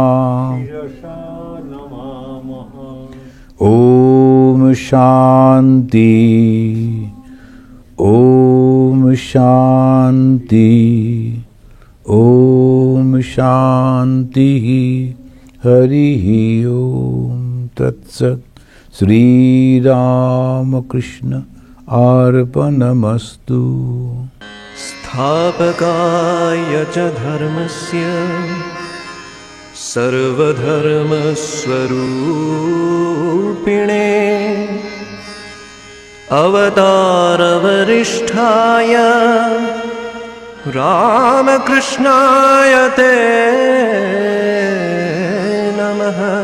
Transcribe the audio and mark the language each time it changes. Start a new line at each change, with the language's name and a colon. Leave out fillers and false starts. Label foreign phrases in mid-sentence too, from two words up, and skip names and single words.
Sanskrit: ওম শান্তি, ওম শান্তি, ওম শান্তি। হরি ওম তৎসৎ। শ্রীরামকৃষ্ণ अर्पणमस्तु। स्थापकाय च धर्मस्य सर्वधर्मस्वरूपिणे अवतारवरिष्ठाय रामकृष्णाय ते नमः।